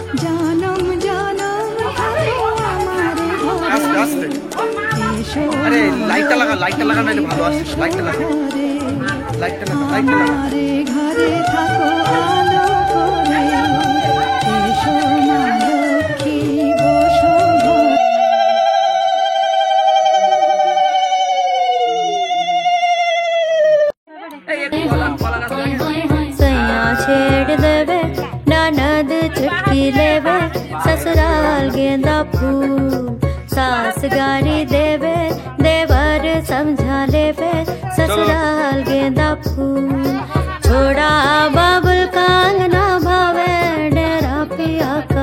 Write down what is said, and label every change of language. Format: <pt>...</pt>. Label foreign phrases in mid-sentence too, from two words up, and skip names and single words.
<bn>জনম জনম থাকো আমার ঘরে। আস্তে আস্তে। এসো আরে লাইটটা লাগা, লাইটটা লাগা নাইলে ভালো আসছে। লাইটটা লাগা। ঘরে। লাইটটা না লাইটটা না আমারে ঘরে থাকো আলো করে এসো মা লক্ষ্মী বসো ঘরে।</bn> <hne>सैया छेड़ देवे ननद चुटकी लेवे ससुराल गेंदा फूल सास गारी देवे देवर समझा लेवे ससुराल गेंदा फूल छोड़ा बाबुल कांगना भावे डेरा पिया का</hne>